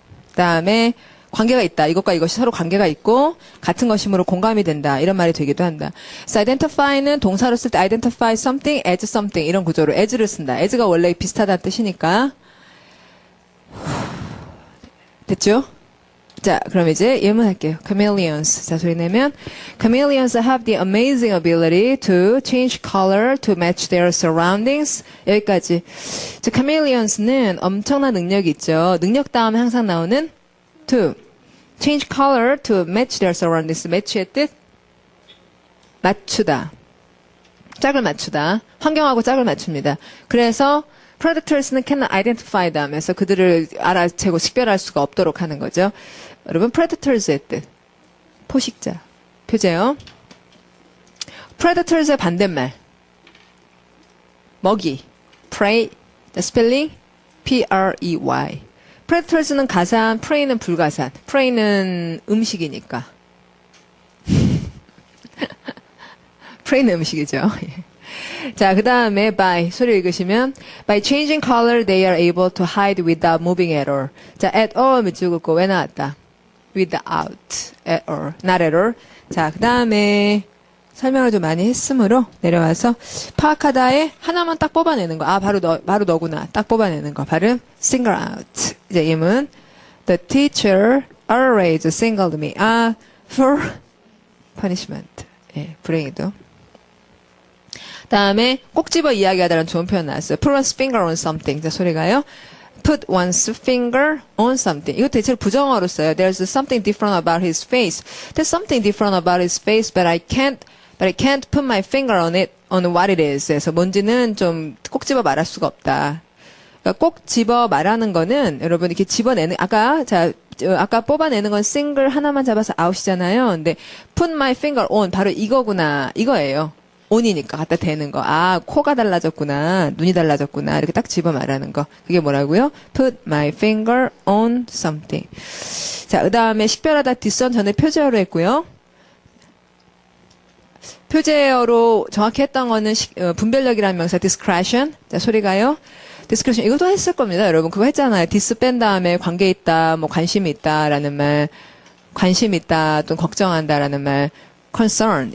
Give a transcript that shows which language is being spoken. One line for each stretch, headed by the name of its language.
Korean: 그다음에 관계가 있다. 이것과 이것이 서로 관계가 있고 같은 것이므로 공감이 된다. 이런 말이 되기도 한다. 그래서 identify는 동사로 쓸 때
English: identify something as something
Korean: 이런 구조로 as를 쓴다. as가 원래 비슷하다는 뜻이니까. 됐죠? 자, 그럼 이제 예문할게요.
English: Chameleons.
Korean: 자, 소리 내면
English: Chameleons have the amazing ability to change color to match their surroundings.
Korean: 여기까지. 자, Chameleons는 엄청난 능력이 있죠. 능력 다음에 항상 나오는
English: to change color to match their surroundings.
Korean: match의 뜻? 맞추다. 짝을 맞추다. 환경하고 짝을 맞춥니다. 그래서 predators는
English: cannot identify them
Korean: 해서 그들을 알아채고 식별할 수가 없도록 하는 거죠. 여러분, predators의 뜻. 포식자. 표제요. predators의 반대말. 먹이.
English: prey. spelling P-R-E-Y.
Korean: predators는 가산, prey는 불가산. prey는 음식이니까. prey는 음식이죠. 자, 그 다음에 by 소리 읽으시면
English: by changing color they are able to hide without moving at all.
Korean: 자, at all 밑줄 긋고 왜 나왔다?
English: without at all, not at all.
Korean: 자, 그 다음에 설명을 좀 많이 했으므로 내려와서 파악하다에 하나만 딱 뽑아내는 거. 바로 너구나. 딱 뽑아내는 거. 발음 single out. 이제 예문
English: the teacher always singled me out for punishment.
Korean: 예, 불행히도. 다음에 꼭 집어 이야기하다라는 좋은 표현 나왔어요.
English: put one's finger on something.
Korean: 자, 소리가요.
English: put one's finger on something.
Korean: 이거 대체로 부정어로 써요.
English: There's something different about his face. There's something different about his face, but I can't put my finger on it, on what it is.
Korean: 그래서 뭔지는 좀 꼭 집어 말할 수가 없다. 그러니까 꼭 집어 말하는 거는 여러분 이렇게 집어내는, 아까 뽑아내는 건 싱글 하나만 잡아서 아웃이잖아요.
English: 근데 put my finger on
Korean: 바로 이거구나. 이거예요. on이니까 갖다 대는 거. 코가 달라졌구나. 눈이 달라졌구나. 이렇게 딱 집어 말하는 거. 그게 뭐라고요?
English: put my finger on something.
Korean: 자, 그 다음에 식별하다 discern 전에 표제어로 했고요. 표제어로 정확히 했던 거는 분별력이라는 명사 discretion. 자, 소리가요. discretion. 이것도 했을 겁니다. 여러분 그거 했잖아요. dis 뺀 다음에 관계 있다, 뭐 관심이 있다라는 말, 관심 있다 또는 걱정한다라는 말, concern.